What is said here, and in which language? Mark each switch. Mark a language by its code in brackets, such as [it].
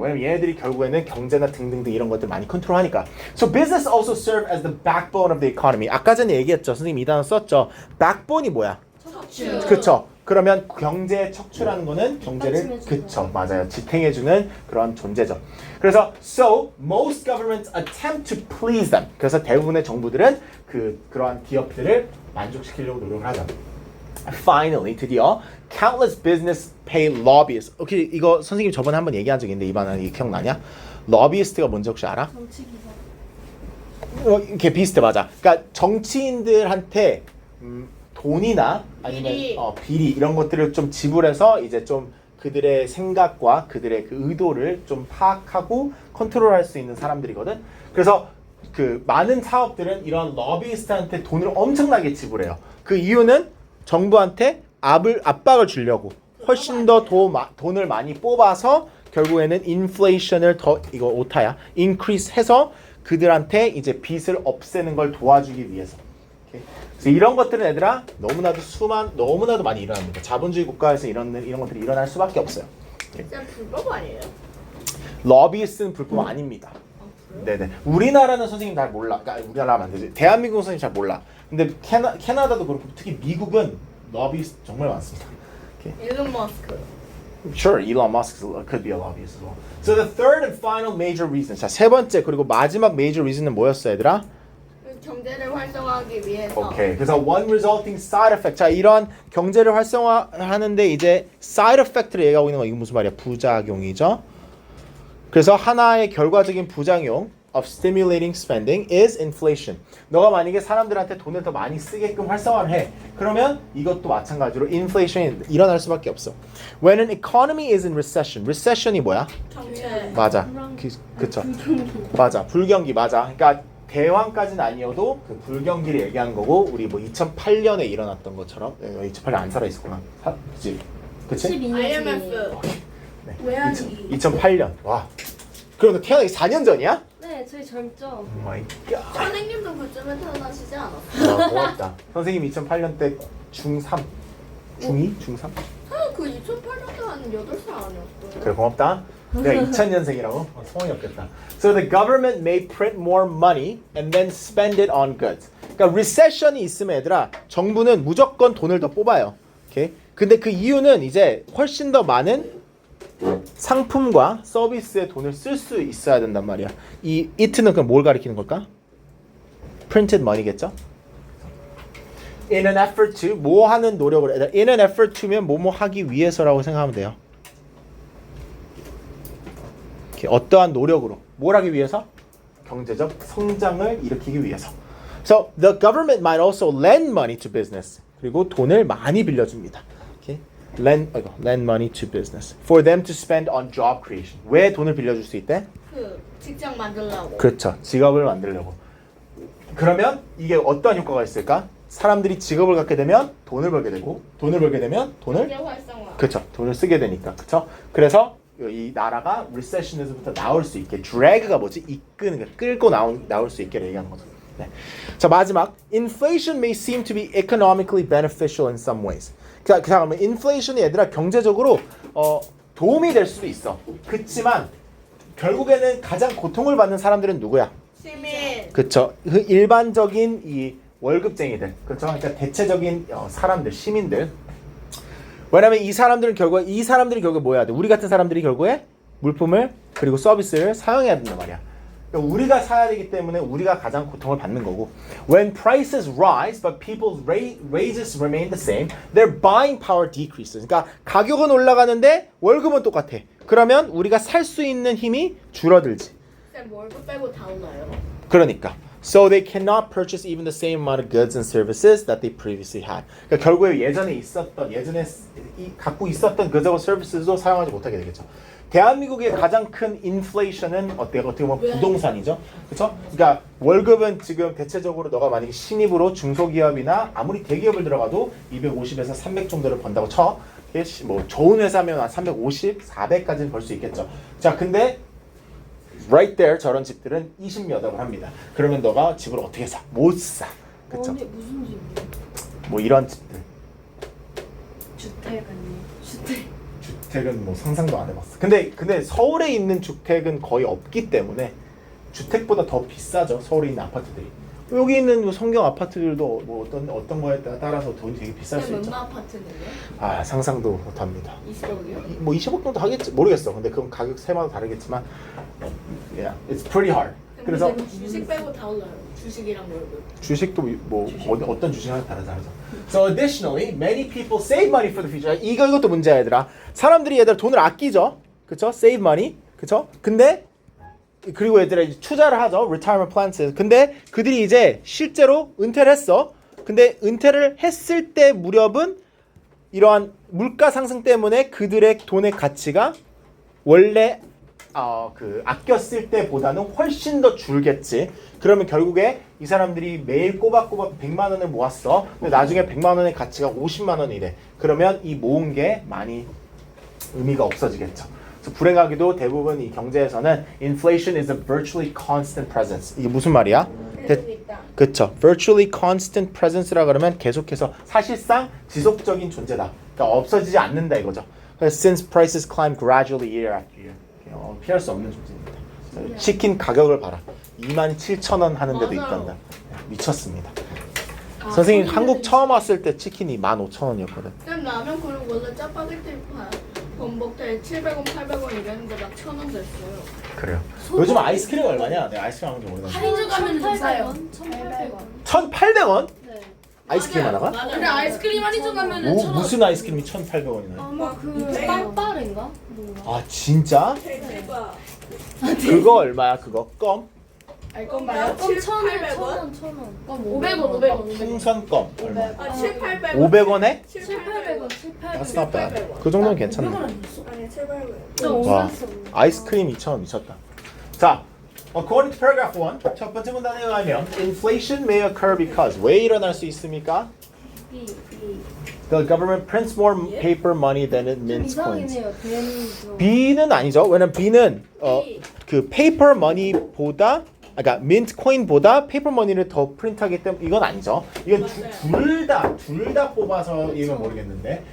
[ko] 왜냐면 얘네들이 결국에는 경제나 등등등 이런 것들 많이 컨트롤하니까. [en] So business also serve as the backbone of the economy. [ko] 아까 전에 얘기했죠. 선생님 이 단어 썼죠. backbone이 뭐야? 척추. 그쵸. 그러면 경제의 척추라는 거는 경제를 그쵸, 맞아요. 지탱해주는 그런 존재죠. 그래서 [en] so most governments attempt to please them. [ko] 그래서 대부분의 정부들은 그러한 기업들을 만족시키려고 노력을 하죠. [en] Finally, [ko] 드디어 [en] countless business pay lobbyists. [ko] 오케이, 이거 선생님 저번에 한번 얘기한 적 있는데 이번에 이게 기억나냐? 러비스트가 뭔지 혹시 알아? 정치기사. 이렇게 비슷해, 맞아. 그러니까 정치인들한테 돈이나 아니면 비리 이런 것들을 좀 지불해서 이제 좀 그들의 생각과 그들의 그 의도를 좀 파악하고 컨트롤할 수 있는 사람들이거든. 그래서 그 많은 사업들은 이런 러비스트한테 돈을 엄청나게 지불해요. 그 이유는 정부한테 압박을 주려고 훨씬 더 돈을 많이 뽑아서 결국에는 인플레이션을 더 이거 오타야 인크리스 해서 그들한테 이제 빚을 없애는 걸 도와주기 위해서. 오케이? 그래서 이런 것들은 얘들아 너무나도 많이 일어납니다. 자본주의 국가에서 이런 것들이 일어날 수밖에 없어요. 진짜 불법 아니에요? 러비스트는 불법 아닙니다. 네네. 우리나라는 선생님 잘 몰라. 그러니까 우리나라면 안 되지. 대한민국 선생님 잘 몰라. 근데 캐나다도 그렇고 특히 미국은 러비스트 정말 많습니다. 일론 머스크. [en] Sure, Elon Musk could be a lobbyist as well. So the third and final major reason. [ko] 자, 세 번째 그리고 마지막 major reason은 뭐였어, 얘들아? 경제를 활성화하기 위해서. 오케이. 그래서 [en] one resulting side effect. [ko] 자, 이런 경제를 활성화하는데 이제 side effect를 얘기하고 있는 거 이거 무슨 말이야? 부작용이죠. 그래서 하나의 결과적인 부작용 [en] of stimulating spending is inflation. [ko] 너가 만약에 사람들한테 돈을 더 많이 쓰게끔 활성화를 해. 그러면 이것도 마찬가지로 inflation이 일어날 수밖에 없어. [en] When an economy is in recession. [ko] recession이 뭐야? 정체. 맞아. 그쵸. 맞아. 불경기 맞아. 그러니까 대왕까지는 아니어도 그 불경기를 얘기하는 거고 우리 뭐 2008년에 일어났던 것처럼 2008년 안 살아 있었구나. 그치? 그치? 12년 IMF. 네. 외환위기. 2008년. 와. 그럼 너 태어나기 4년 전이야? 네, 저희 젊죠. 오 마이 갓. 선생님도 그쯤에 태어나시지 않았어요? 와, 고맙다. 선생님 2008년 때 중3? 중2? 중3? 그 2008년도 한 8살 아니었어요? 그래 고맙다. 내가 2000년생이라고? 소원이 없겠다. [en] So the government may print more money and then spend it on goods. [ko] 그러니까 recession이 있으면 얘들아 정부는 무조건 돈을 더 뽑아요. 오케이? 근데 그 이유는 이제 훨씬 더 많은 상품과 서비스에 돈을 쓸 수 있어야 된단 말이야. 이 it는 그럼 뭘 가리키는 걸까? printed money겠죠? [en] In an effort to [ko] 뭐 하는 노력을 [en] in an effort to [ko] 면 뭐뭐 하기 위해서라고 생각하면 돼요. 어떠한 노력으로 뭘 하기 위해서? 경제적 성장을 일으키기 위해서. [en] So the government might also lend money to business. [ko] 그리고 돈을 많이 빌려줍니다. [en] Okay? Lend money to business for them to spend on job creation. [ko] 왜 돈을 빌려줄 수 있대? 그 직장 만들려고. 그렇죠. 직업을 만들려고. 그러면 이게 어떠한 효과가 있을까? 사람들이 직업을 갖게 되면 돈을 벌게 되고 돈을 벌게 되면 경제 활성화. 그렇죠. 돈을 쓰게 되니까. 그렇죠? 그래서 이 나라가 리세션에서부터 나올 수 있게 drag가 뭐지? 이끄는 거 끌고 나올 수 있게 얘기하는 거죠. 네. 자 마지막 [en] inflation may seem to be economically beneficial in some ways. [ko] 그 다음에 inflation이 얘들아 경제적으로 도움이 될 수도 있어. 그렇지만 결국에는 가장 고통을 받는 사람들은 누구야? 시민. 그쵸. 그 일반적인 이 월급쟁이들. 그쵸. 그러니까 대체적인 사람들, 시민들. 왜냐면 이 사람들이 결국에 뭐 해야 돼? 우리 같은 사람들이 결국에 물품을 그리고 서비스를 사용해야 된단 말이야. 그러니까 우리가 사야 되기 때문에 우리가 가장 고통을 받는 거고. [en] When prices rise but people's wages remain the same, their buying power decreases. [ko] 그러니까 가격은 올라가는데 월급은 똑같아. 그러면 우리가 살 수 있는 힘이 줄어들지. 쌤 월급 빼고 다 올라요. 그러니까 [en] so they cannot purchase even the same amount of goods and services that they previously had. [ko] 그러니까 결국에 예전에 갖고 있었던 goods하고 services도 사용하지 못하게 되겠죠. 대한민국의 가장 큰 인플레이션은 어떻게 보면 부동산이죠. 그렇죠? 그러니까 월급은 지금 대체적으로 너가 만약에 신입으로 중소기업이나 아무리 대기업을 들어가도 250에서 300 정도를 번다고 쳐. 뭐 좋은 회사면 한 350, 400까지는 벌 수 있겠죠. 자, 근데 [en] right there [ko] 저런 집들은 20몇 억을 합니다. 그러면 너가 집을 어떻게 사? 못 사. 그렇죠? 언니 무슨 집이에요? 뭐 이런 집들. 주택 아니에요? 주택. 주택은 뭐 상상도 안 해봤어. 근데 서울에 있는 주택은 거의 없기 때문에 주택보다 더 비싸죠. 서울에 있는 아파트들이. 여기 있는 뭐 성경 아파트들도 뭐 어떤 거에 따라서 돈이 되게 비쌀 수 있죠. 얼마 아파트는요? 아 상상도 못합니다. 20억이요? 뭐 20억 정도 하겠지 모르겠어. 근데 그건 가격 세마다 다르겠지만, [en] yeah, it's pretty hard. [ko] 그래서 주식 빼고 다 올라요. 주식이랑 월급. 주식도 뭐 어떤 주식하나 다르죠. [en] So additionally, many people save money for the future. [ko] 이것도 문제야 얘들아. 사람들이 얘들 돈을 아끼죠. 그쵸? [en] Save money. [ko] 그쵸? 근데 그리고 얘들아 이제 투자를 하죠. [en] Retirement plans. [ko] 근데 그들이 이제 실제로 은퇴를 했어. 근데 은퇴를 했을 때 무렵은 이러한 물가 상승 때문에 그들의 돈의 가치가 원래 아껴 쓸 때보다는 훨씬 더 줄겠지. 그러면 결국에 이 사람들이 매일 꼬박꼬박 100만 원을 모았어. 근데 나중에 100만 원의 가치가 50만 원이 돼. 그러면 이 모은 게 많이 의미가 없어지겠죠. 그래서 불행하게도 대부분 이 경제에서는 [en] inflation is a virtually constant presence. [ko] 이게 무슨 말이야? 그쵸. [en] Virtually constant presence [ko] 라 그러면 계속해서 사실상 지속적인 존재다. 그러니까 없어지지 않는다 이거죠. [en] Since prices climb gradually year after year. [ko] 피할 수 없는 존재입니다. 치킨 가격을 봐라. 27,000원 하는 데도 맞아요. 있단다. 미쳤습니다. 선생님 한국 처음 왔을 때 치킨이 15,000원이었거든. 쌤 라면 그리고 원래 짜파게티 범벅대 700원, 800원 이랬는데 막 1,000원 됐어요. 그래요. 요즘 아이스크림 얼마냐? 내가 아이스크림 한지 모르겠는데. 할인주 가면 좀 싸요. 1,800원. 1,800원? 네. 아이스크림 하나가? 맞아요. 근데 아이스크림 할인주 가면은 뭐, 1,000원. 무슨 아이스크림이 1,800원이나요? 아마 그 빵빠레인가? 뭔가. 아 진짜? 대박. 그거 얼마야? 그거 껌? 알건 봐요? 껌 1,000원, 7,800원? 1,000원. 500원, 500원. 풍선 껌 얼마? 아, 7,800원. 500원에? 7,800원, 7,800원. [en] That's not bad. [ko] 그 정도면 괜찮네. 아니, 7,800원. 좀 와, 올랐어. 아이스크림 2,000원 미쳤다. 자, [en] according to paragraph 1, [ko] 첫 번째 문단에 의하면 [en] inflation may occur because [ko] 왜 일어날 수 있습니까? [en] The government prints more paper money than it [ko] 좀 [en] mints coins. [ko] 이상이네요. 대한민국. B는 아니죠. 왜냐면 B는 그 paper money보다 그러니까 mint coin보다 paper money를 더 프린트하기 때문에 이건 아니죠. 이건 둘 다 뽑아서 이건 모르겠는데.